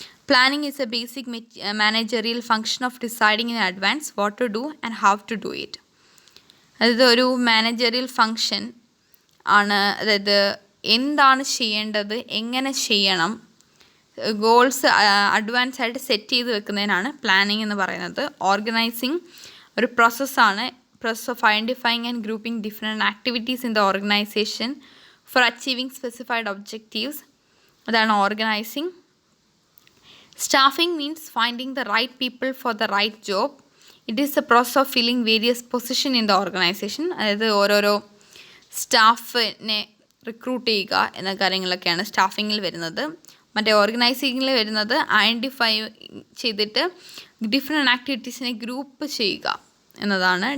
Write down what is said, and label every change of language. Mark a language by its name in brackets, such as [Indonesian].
[English] Planning is a basic managerial function of deciding in advance what to do and how to do it. [Malayalam] അതായത് ഒരു managerial function ആണ്. അതായത് എന്താണ് ചെയ്യേണ്ടത്, എങ്ങനെ ചെയ്യണം, ഗോൾസ് അഡ്വാൻസ് ആയിട്ട് സെറ്റ് ചെയ്ത് വെക്കുന്നതിനാണ് പ്ലാനിങ് എന്ന് പറയുന്നത്. ഓർഗനൈസിങ് ഒരു പ്രോസസ്സാണ്. [English] process of identifying and grouping different activities in the organization for achieving specified objectives. [Malayalam] അതാണ് organising. [English] Staffing means finding the right people for the right job. It is a process of filling various position in the organisation. [Malayalam] അതായത് ഓരോരോ സ്റ്റാഫിനെ recruit ചെയ്യുക എന്ന കാര്യങ്ങളൊക്കെയാണ് സ്റ്റാഫിങ്ങിൽ വരുന്നത്. മറ്റേ ഓർഗനൈസിങ്ങിൽ വരുന്നത് ഐഡൻറ്റിഫൈ ചെയ്തിട്ട് ഡിഫറെൻറ്റ് ആക്ടിവിറ്റീസിനെ ഗ്രൂപ്പ് ചെയ്യുക എന്നതാണ്.